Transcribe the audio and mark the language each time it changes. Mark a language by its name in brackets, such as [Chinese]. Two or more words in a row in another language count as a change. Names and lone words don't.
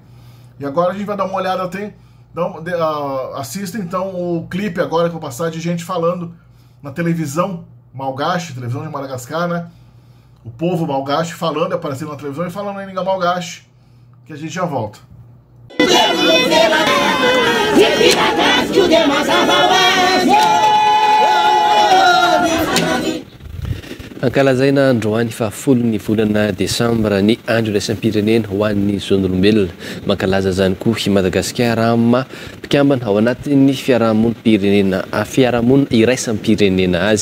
[Portuguese] E agora a gente vai dar uma olhada, assista então o clipe agora que eu vou passar de gente falando na televisão malgache, televisão de Madagascar, né? O povo malgache falando, aparecendo na televisão e falando em língua malgache, que a gente já volta. [Malagasy] Ankalazaina androany fa folo ny volana desambra ny andro iraisam-pirenena ho an'ny zon'olombelona. Mankalaza zany koa i Madagasikara amma mpikambana ao anatin'ny fiarahamonina iraisam-pirenena azy.